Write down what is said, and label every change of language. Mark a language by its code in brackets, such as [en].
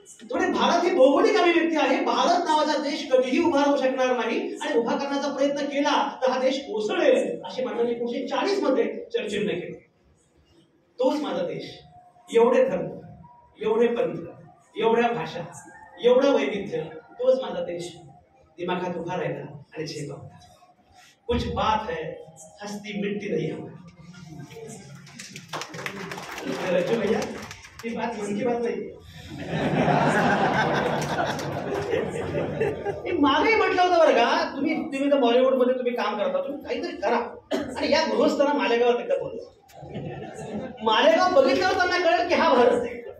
[mr] थोडे भारत ही भौगोलिक अभिव्यक्ती आहे. भारत नावाचा देश कधीही उभा राहू शकणार नाही आणि उभा करण्याचा प्रयत्न केला तर हा देश कोसळेल अशी मांडणी 1940 मध्ये चर्चिलने केली. तोच माझा देश. एवढे धर्म, एवढे पंथ, एवढ्या भाषा, एवढं वैविध्य, तोच माझा देश दिमागात उभा राहिला आणि झेपा. [hi] कुछ बात है हस्ती मिटती नहीं हमारी. [mr] रज्जू भैया ही बात मन की बात नाही. मागे म्हटलं होतं बरं का, तुम्ही तर बॉलिवूड मध्ये तुम्ही काम करता, तुम्ही काहीतरी करा आणि या गृहस्थांना मालेगावात एकदा बोलवा. मालेगाव बघितल्यावर त्यांना कळेल की हा भारत आहे.